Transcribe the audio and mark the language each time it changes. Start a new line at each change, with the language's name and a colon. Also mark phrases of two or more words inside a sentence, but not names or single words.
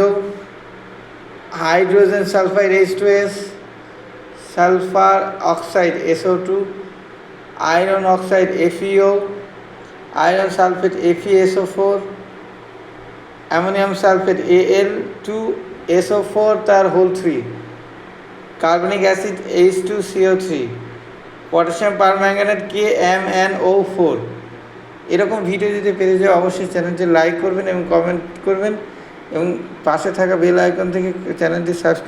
English: hydrogen sulfide H2S, sulfur oxide SO2, iron oxide FeO, iron sulfate FeSO4, ammonium sulfate Al2SO4
Bangla: তার হোল
English: 3, carbonic acid H2CO3, potassium permanganate KMnO4।
Bangla: এরকম ভিডিও যদি পেতে যাও অবশ্যই চ্যানেলটি লাইক করবেন এবং কমেন্ট করবেন এবং পাশে থাকা বেল আইকন থেকে চ্যানেলটি সাবস্ক্রাইব করবেন।